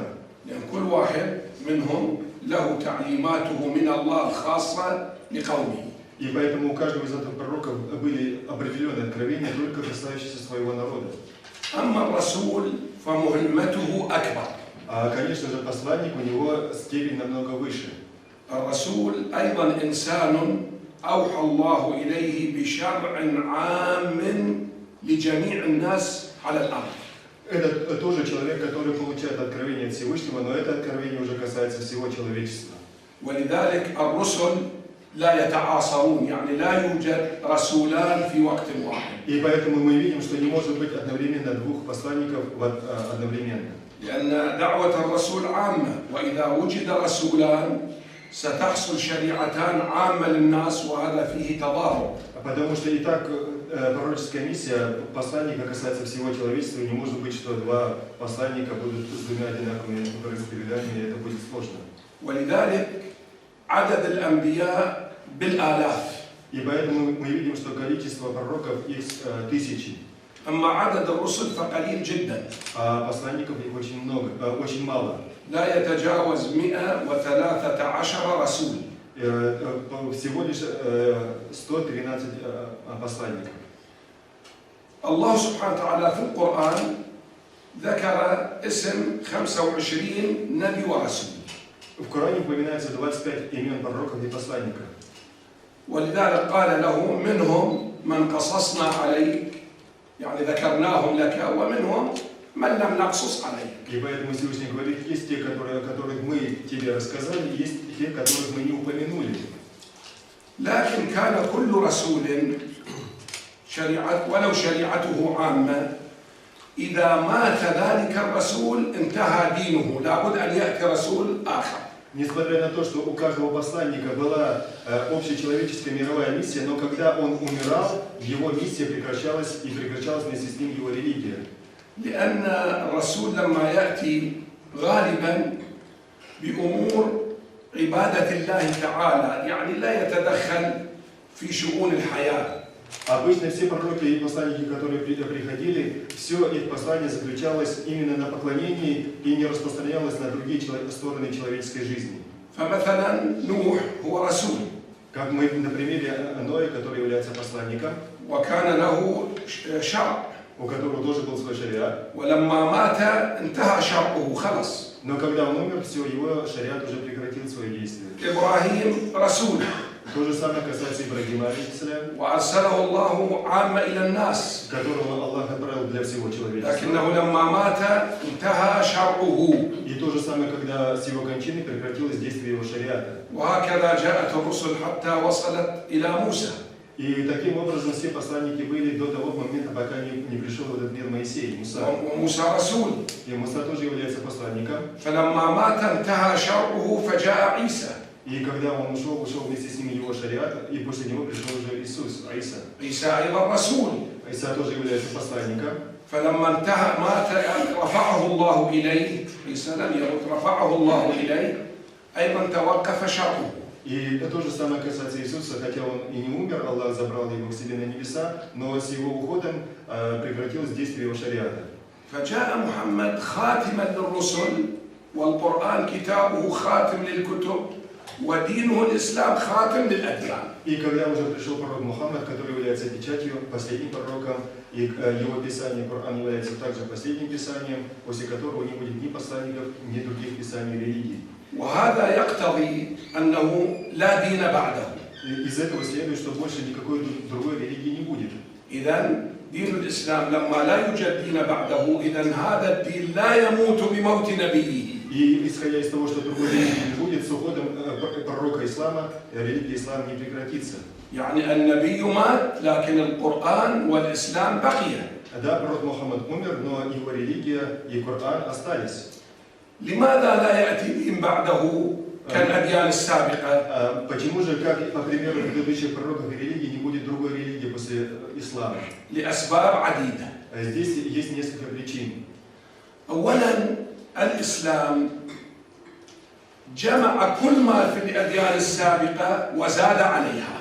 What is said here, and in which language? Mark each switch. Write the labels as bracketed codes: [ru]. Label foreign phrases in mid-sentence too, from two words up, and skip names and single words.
[ar] يعني كل واحد منهم له تعليماته من الله الخاصة لقومه. [ru] И поэтому у каждого из этих пророков были определенные откровения, только касающиеся своего народа. [ar] أما الرسول فمهمته أكبر. [ru] А, конечно же, посланник, у него степень намного выше. [ar] الرسول أيضا إنسان أوحى الله إليه بشرع عام لجميع الناس على الأرض. [ru] Это тоже человек, который получает откровение от Всевышнего, но это откровение уже касается всего человечества. [ar] ولذلك الرسل لا يتعاصرون، يعني لا يوجد رسولان في وقت واحد. [ru] И поэтому мы видим, что не может быть одновременно двух посланников одновременно. [ar] لأن دعوة الرسول عامة، وإذا وجد رسولان ستحصل شريعتان عامة للناس وهذا فيه تضارب. [ru] Потому что и так пророческая миссия посланника касается всего человечества, и не может быть, что два посланника будут с двумя одинаковыми вероисповеданиями, и это будет сложно. [ar] ولذلك عدد الأنبياء بالآلاف. [ru] И поэтому мы видим, что количество пророков их тысячи. [ar] أما عدد الرسل فقليل جدا. [ru] А посланников их очень много, очень мало. [ar] لا يتجاوز 113 رسول. [ru] Всего лишь 113 посланников. [ar] الله سبحانه وتعالى في القرآن ذكر اسم 25 نبي ورسول. [ru] В Коране упоминается 25 имен пророков и посланников. [ar] ولذلك قال له منهم من قصصنا عليك، يعني ذكرناهم لك، ومنهم من لم نقصص عليك. [ru] И поэтому Всевышний говорит, есть те, о которых мы тебе рассказали, есть те, которых мы не упомянули. [ar] لكن كان كل رسول ولو شريعته عامة، إذا مات ذلك الرسول انتهى دينه، لابد أن يأتي رسول آخر. [ru] Несмотря на то, что у каждого посланника была общечеловеческая мировая миссия, но когда он умирал, его миссия прекращалась, и прекращалась вместе с ним его религия. [ar] لأن الرسول لما يأتي غالبا بأمور عبادة الله تعالى، يعني لا يتدخل في شؤون الحياة. [ru] Обычно все пророки и посланники, которые приходили, все их послание заключалось именно на поклонении и не распространялось на другие стороны человеческой жизни. [ar] فمثلا نوح هو رسول. [ru] Как мы на примере Ноя, который является посланником, [ar] وكان له شرع. [ru] у которого тоже был свой шариат. [ar] ولما مات انتهى شرعه خلص. [ru] Но когда он умер, все, его шариат уже прекратил свое действие. [ar] إبراهيم رسول. [ru] То же самое касается Ибрагима, [ar] عليه السلام, وأرسله الله عامة إلى الناس. [ru] которого Аллах отправил для всего человечества. [ar] لكنه لما مات انتهى شرعه. [ru] И то же самое, когда с его кончины прекратилось действие его шариата. [ar] وهكذا جاءت الرسل حتى وصلت إلى موسى. [ru] И таким образом все посланники были до того момента, пока не пришел в этот мир Моисей, Муса. [ar] وموسى رسول. [ru] И Муса тоже является посланником. [ar] فلما مات انتهى شرعه فجاء عيسى. [ru] И когда он ушел вместе с ним его шариат, и после него пришел уже Иисус, Иса. [ar] عيسى أيضا رسول. [ru] Иса тоже является посланником. [ar] فلما انتهى مات رفعه الله إليه. عيسى لم يمت، رفعه الله إليه، أيضا توقف شرعه. [ru] И то же самое касается Иисуса, хотя он и не умер, Аллах забрал его к себе на небеса, но с его уходом прекратилось действие его шариата. [ar] فجاء محمد خاتما للرسل، والقرآن كتابه خاتم للكتب، ودينه الإسلام خاتم للأديان. [ru] И когда уже пришел пророк Мухаммад, который является печатью, последним пророком, и его писание, Коран, является также последним писанием, после которого не будет ни посланников, ни других писаний религий. [ar] وهذا يقتضي أنه لا دين بعده. [ru] И из этого следует, что больше никакой другой религии не будет. [ar] إذن دين الإسلام لما لا يوجد دين بعده، إذن هذا الدين لا يموت بموت نبيه. [ru] И исходя из того, что другой религии не будет, с уходом пророка ислама, религия ислама не прекратится. [ar] يعني النبي مات، لكن القرآن والإسلام بقي. [ru] Да, пророк Мухаммад умер, но его религия и Коран остались. [ar] لماذا لا يأتي دين بعده كالأديان السابقة؟ [ru] Почему же, как по примеру предыдущих пророков и религий, не будет другой религии после ислама? [ar] لأسباب عديدة. [ru] Здесь есть несколько причин. [ar] أولاً الإسلام جمع كل ما في الأديان السابقة وزاد عليها.